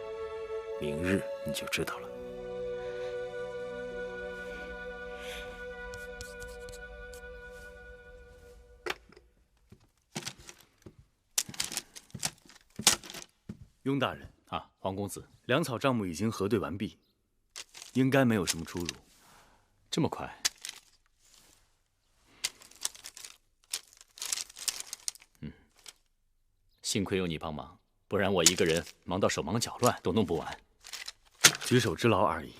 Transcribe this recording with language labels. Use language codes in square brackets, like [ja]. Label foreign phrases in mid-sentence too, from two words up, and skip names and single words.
[zh] 明日你就知道了。雍大人啊，黄公子，粮草账目已經核對完畢，應該沒有什麼出入。這麼快？幸虧有你幫忙，不然我一個人忙到手忙腳亂都弄不完。舉手之勞而已。